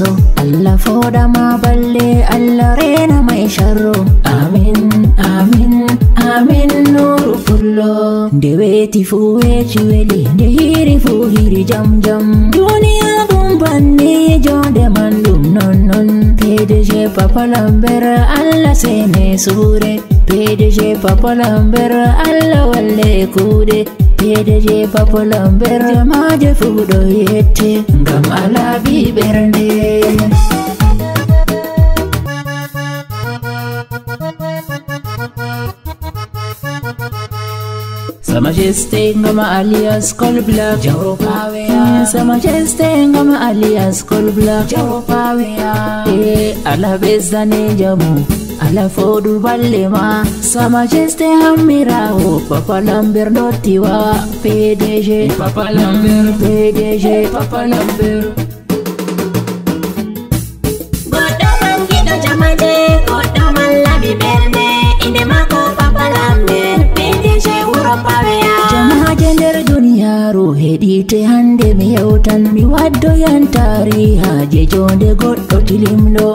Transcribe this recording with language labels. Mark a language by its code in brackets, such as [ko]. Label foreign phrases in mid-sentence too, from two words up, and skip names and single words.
[ff] Allah foɗama balle, Allah rena ma e sharro. Amin amin amin Nourou Poullo. Nde weti fu weci weli, nde hiri fu hiri jam jam. Duniya ɗum banni jonde man ɗum non non. PDG Papa Lambert Allah sene sure, PDG Papa Lambert Allah walle kuɗe. PDG Papa Lambert jamaje fuɗo yette ngam alabi ɓernde. [fr] Sa Majesté [ff] ngama alias Col Black Europavia. [fr] Sa Majesté [ff] ngama alias Col Black Europavia. Ala besdane jamu, ala fodu ballema. [fr] Sa Majesté [ff] hammirawo Papa Lambert dottiwa PDG Papa Lambert PDG Papa Lambert. Goddo man gido jamaje, goddo man labi bernde inde mako Papa Lambert PDG Europavia. Jamaje nder duniyaru heɗite hande mi yewtan, mi waddoyan tarihaje jonde goɗɗo tilimɗo.